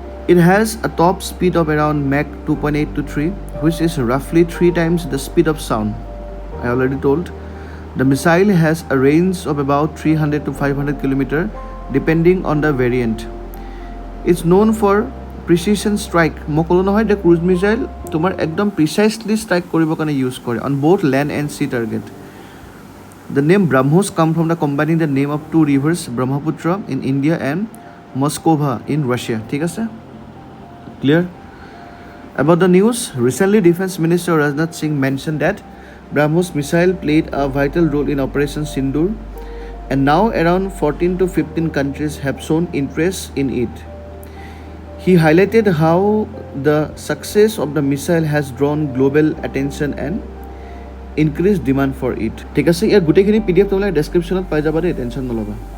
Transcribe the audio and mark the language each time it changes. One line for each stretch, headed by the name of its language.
English: It has a top speed of around mach 2.8 to 3 which is roughly 3 times the speed of sound I already told the missile has a range of about 300 to 500 kilometer depending on the variant. It's known for precision strike.
Assamese: মই ক'লো নহয় যে cruise missile তোমাৰ একদম প্ৰিচাইছলি strike কৰিবৰ কাৰণে use কৰে on
English: both land and sea target. The name BrahMos come from the combining the name of two rivers Brahmaputra in India and Moskova in Russia.
Assamese: ঠিক আছে clear
English: About the news, recently Defense Minister Rajnath Singh mentioned that BrahMos missile played a vital role in Operation Sindoor, and now around 14 to 15 countries have shown interest in it. He highlighted how the success of the missile has drawn global attention and increased demand for it.
Assamese: ঠিক আছে, ইয়াৰ গোটেইখিনি PDF তোমালোকে ডেছক্ৰিপশ্যনত পাই যাবা দেই, tension নল'বা।